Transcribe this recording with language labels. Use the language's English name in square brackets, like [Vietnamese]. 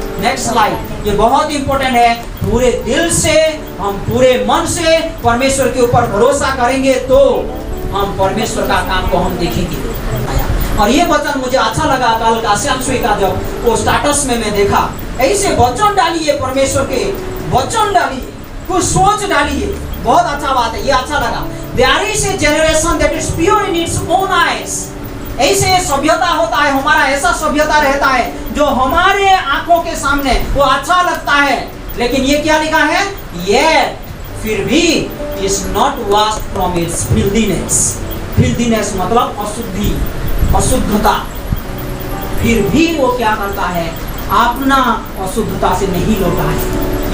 [Hindi] Next slide, ये बहुत important है। पूरे दिल से, हम पूरे मन से परमेश्वर के ऊपर भरोसा करेंगे तो हम परमेश्वर का काम को हम देखेंगे। और ये वचन मुझे अच्छा लगा कल का श्यामसुई का, जब वो स्टाटस में मैं देखा, ऐसे वचन डालिए, परमेश्वर के वचन डालिए, कुछ सोच डालिए, बहुत अच्छा बात है, ये अच्छा लगा। [English] There is a generation that is pure in its own eyes. [Hindi] ऐसे सभ्यता होता है, हमारा ऐसा सभ्यता रहता है जो हमारे आंखों के सामने वो अच्छा लगता है, लेकिन ये क्या लिखा है, [English] Yet [Hindi] फिर भी [English] is not washed from its filthiness. [Hindi] Filthiness मतलब अशुद्धि, अशुद्धता। फिर भी वो क्या करता है, अपना अशुद्धता से नहीं लौटा है।